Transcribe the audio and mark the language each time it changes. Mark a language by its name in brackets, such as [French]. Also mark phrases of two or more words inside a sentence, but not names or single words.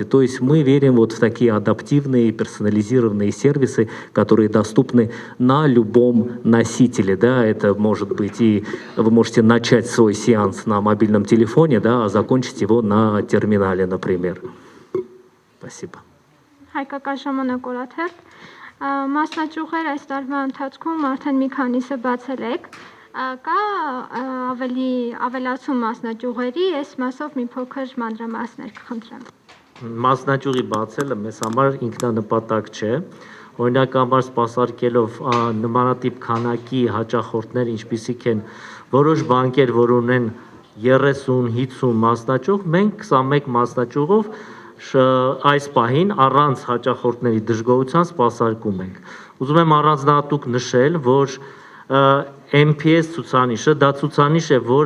[Russian] То есть мы верим вот в такие адаптивные, персонализированные сервисы, которые доступны на любом носителе. Да. Это может быть и вы можете начать свой сеанс на мобильном телефоне, да, а закончить его на терминале, например. Спасибо. [Armenian] Հայկական ժամանակ օրաթերթ մասնաճյուղեր այս տարվա ընթացքում արդեն մի քանիսը բացել եք, կա ավելացում մասնաճյուղերի, այս մասով մի փոքր մանրամասներ կխնդրեմ։ Մասնաճյուղի բացելը մեզ համար ինքնանպատակ չէ, օրինակ համար սպասարկելով նմանատիպ քանակի հաճախորդներ, ինչպիսիք են որոշ բանկեր, որ ունեն 30-50 մասնաճյուղ, մենք 21 մասնաճյուղով այս պահին առանց հաճախորդների դժգոհության սպասարկում ենք։ Ուզում եմ առանձնահատուկ նշել, որ MPS ցուցանիշը դա ցուցանիշ է,